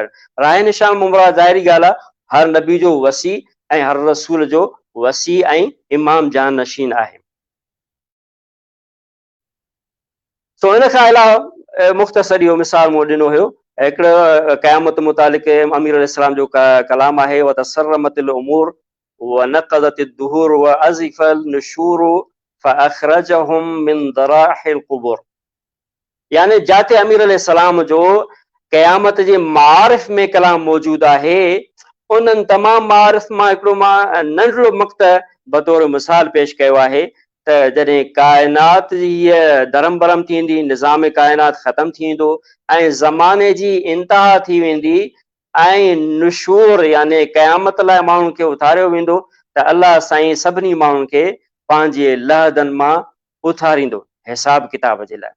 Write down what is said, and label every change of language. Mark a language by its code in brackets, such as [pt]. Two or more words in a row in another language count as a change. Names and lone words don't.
[sd] राह निशान मुमरा ज़ाहिरी ॻाल्हि आहे, हर नबी जो वसी ऐं हर रसूल जो वसी ऐं इमाम जान नशीन आहे। सो इन खां अलावा मुख़्तसर इहो मिसाल मूं ॾिनो हुयो, हिकिड़ो क़यामत मुतालिक़ अमीर अलैहिस्सलाम जो कलाम आहे, [ar] وتصرمت الأمور وانقضت الدهور وأزف النشور فأخرجهم من ضرائح القبور, [sd] यानी जाते अमीर अलैहिस्सलाम जो क़यामत जे मारिफ़ में कलाम मौजूदु आहे, उन्हनि तमामु मारिफ़ मां हिकिड़ो मां नंढिड़ो मक़्तब बतौर मिसाल पेश कयो आहे त जॾहिं काइनात जी हीअ धरम भरम थींदी, निज़ाम काइनात ख़तमु थींदो ऐं ज़माने जी इंतिहा थी वेंदी ऐं नुशूर यानी क़यामत लाइ माण्हुनि खे उथारियो वेंदो त अल्लाह साईं सभिनी माण्हुनि खे पंहिंजे लहदनि मां उथारींदो हिसाब किताब जे लाइ।